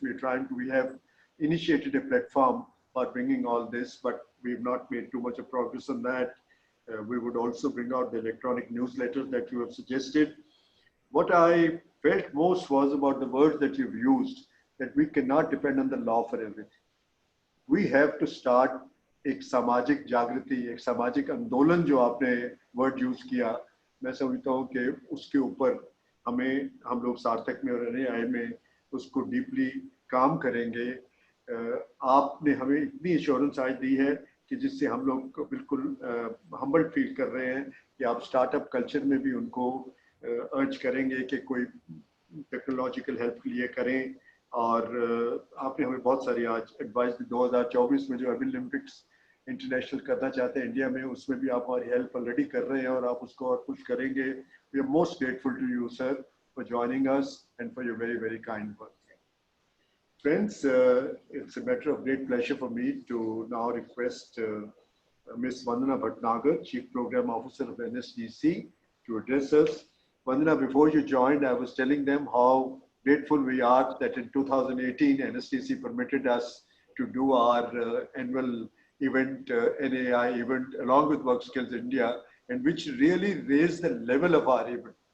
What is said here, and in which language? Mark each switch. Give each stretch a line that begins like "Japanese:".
English: We have initiated a platform for bringing all this, but we've not made too much of progress on that. We would also bring out the electronic newsletter that you have suggested. What I felt most was about the words that you've used, that we cannot depend on the law for everything. We have to start
Hindi: एक सामाजिक जागृति, एक सामाजिक आंदोलन जो आपने word use किया, मैं समझता हूँ कि उसके ऊपर हम लोग सार्थक में और NAI में उसको डीपली काम करेंगे। आपने हमें इतनी एश्योरेंस आज दी है कि जिससे हम लोग बिल्कुल हम्बल्ड फील कर रहे हैं कि आप स्टार्टअप कल्चर में भी उनको अर्ज करेंगे कि कोई टेक्नोलॉजिकल हेल्प के लिए करें। और आपने हमें बहुत सारी आज एडवाइस दी। 2024 में जो ओलंपिक्स इंटरनेशनल करना चाहते हैं इंडिया में, उसमें भी आप हमारी हेल्प ऑलरेडी कर रहे हैं और आप उसको और पुश करेंगे।
English: We are most grateful to you sir for joining us and for your very very kind words. Friends, it's a matter of great pleasure for me to now request Ms. Vandana Bhatnagar, Chief Program Officer of NSDC, to address us. Vandana, before you joined, I was telling them how grateful we are that in 2018, NSDC permitted us to do our annual event, NAI event, along with WorkSkills India, and which really raised the level of our event.